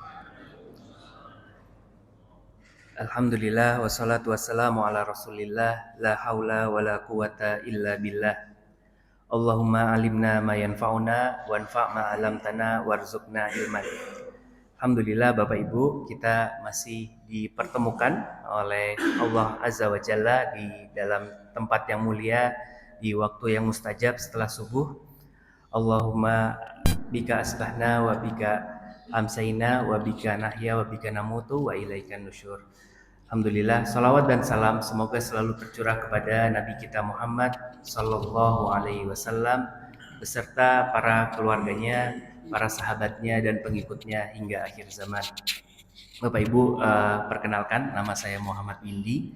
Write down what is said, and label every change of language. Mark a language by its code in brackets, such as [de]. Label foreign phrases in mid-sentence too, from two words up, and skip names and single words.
[ar] الحمد لله والصلاة والسلام على رسول الله. لا حول ولا قوة إلا بالله. اللهم علمنا ما ينفعنا وانفع ما علمتنا وارزقنا علما. [id] Alhamdulillah Bapak Ibu, kita masih dipertemukan oleh Allah [ar] عز وجل [id] di dalam tempat yang mulia di waktu yang mustajab setelah subuh. [ar] اللهم بك أصبحنا وبك أمسينا وبك نحيا وبك نموت وإليك النشور. [id] Alhamdulillah, salawat dan salam semoga selalu tercurah kepada Nabi kita Muhammad [ar] صلى الله عليه وسلم [id] beserta para keluarganya, para sahabatnya dan pengikutnya hingga akhir zaman. Bapak Ibu, perkenalkan, nama saya Muhammad Windy.